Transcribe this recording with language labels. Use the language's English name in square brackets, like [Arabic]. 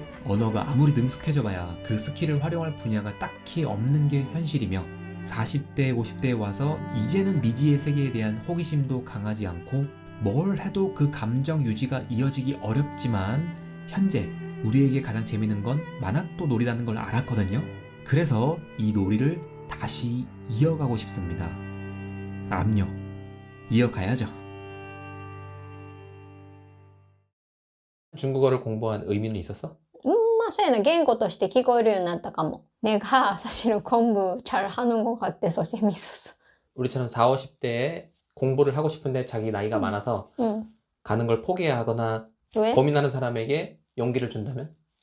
[Korean] 언어가 아무리 능숙해져 봐야 그 스킬을 활용할 분야가 딱히 없는 게 현실이며 40대, 50대에 와서 이제는 미지의 세계에 대한 호기심도 강하지 않고 뭘 해도 그 감정 유지가 이어지기 어렵지만 현재 우리에게 가장 재밌는 건 만학도 놀이라는 걸 알았거든요. 그래서 이 놀이를 다시 이어가고 싶습니다. 암요. 이어가야죠. 중국어를 공부한 의미는 있었어? [Japanese] まあそうやな、言語として聞こえるようになったかも。 [Korean] 내가 사실은 공부 잘 하는 것 같아서 재밌었어. 우리처럼 4, 50대에 공부를 하고 싶은데 자기 나이가 많아서 응. 가는 걸 포기해야 하거나 왜? 고민하는 사람에게 용기를 준다면?